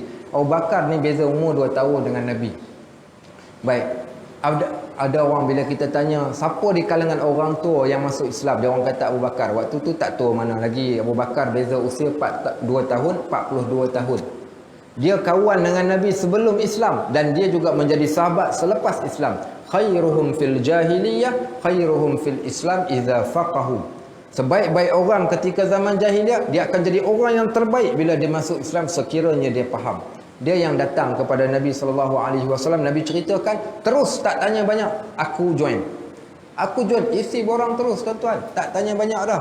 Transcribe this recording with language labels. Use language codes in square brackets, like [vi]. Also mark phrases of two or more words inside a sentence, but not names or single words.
[ms] Abu Bakar ni beza umur 2 tahun dengan Nabi. Baik, ada orang bila kita tanya, siapa di kalangan orang tua yang masuk Islam? Dia orang kata Abu Bakar. Waktu tu tak tua mana lagi. Abu Bakar beza usia 2 tahun, 42 tahun. Dia kawan dengan Nabi sebelum Islam dan dia juga menjadi sahabat selepas Islam. [ar] خيرهم في الجاهلية، خيرهم في الإسلام إذا فقهوا. [ms] Sebaik-baik orang ketika zaman jahiliyah, dia akan jadi orang yang terbaik bila dia masuk Islam sekiranya dia faham. Dia yang datang kepada Nabi SAW, Nabi ceritakan, terus tak tanya banyak, aku join. Isi borang terus tuan-tuan, tak tanya banyak dah.